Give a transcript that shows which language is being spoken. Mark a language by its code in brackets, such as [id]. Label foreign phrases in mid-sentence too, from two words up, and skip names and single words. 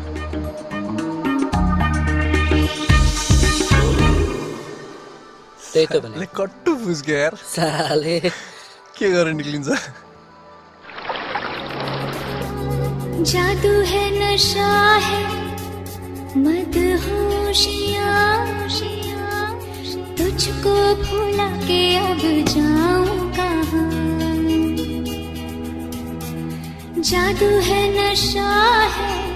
[ne] त्यही त भने कट्टु फुस्क्यो यार साले के गरेर निक्लिन्छ [hi] जादू है नशा है मदहोशियाँ तुझको भुला के अब जाऊं कहाँ जादू है नशा है